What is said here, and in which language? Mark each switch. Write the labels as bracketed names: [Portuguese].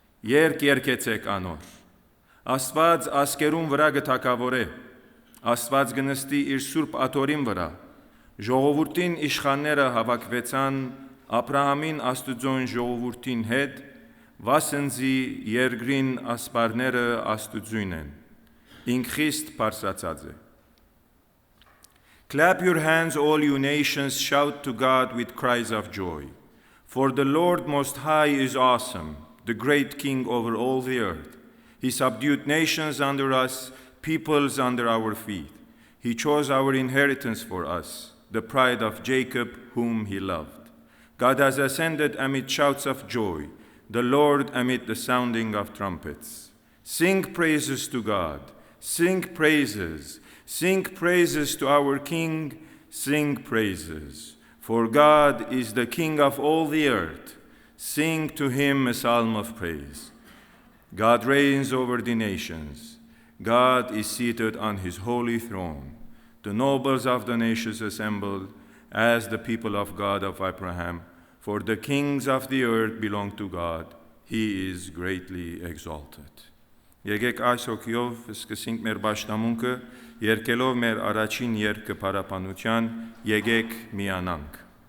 [Armenian] երգեցեք անոր, Աստված ազգերուն վրա կթագավորե, Աստված կնստի իր սուրբ աթոռին վրա, ժողովուրդին իշխանները հավաքվեցան Աբրահամին Աստուծոն ժողովուրդին հետ, վասնզի երկրին ասպարները Աստուծույն են, ինք խիստ բարձրացած է։ [English] Clap your hands, all you nations, shout to God with cries of joy. For the Lord Most High is awesome, the great King over all the earth. He subdued nations under us, peoples under our feet. He chose our inheritance for us, the pride of Jacob, whom he loved. God has ascended amid shouts of joy, the Lord amid the sounding of trumpets. Sing praises to God, sing praises to our King, sing praises. For God is the King of all the earth. Sing to him a psalm of praise. God reigns over the nations. God is seated on his holy throne. The nobles of the nations assembled as the people of God of Abraham. For the kings of the earth belong to God. He is greatly exalted. [Armenian] Եկեք այս հոգիով սկսենք մեր պաշտամունքը, երգելով մեր առաջին երգը փառաբանության, եկեք միանանք։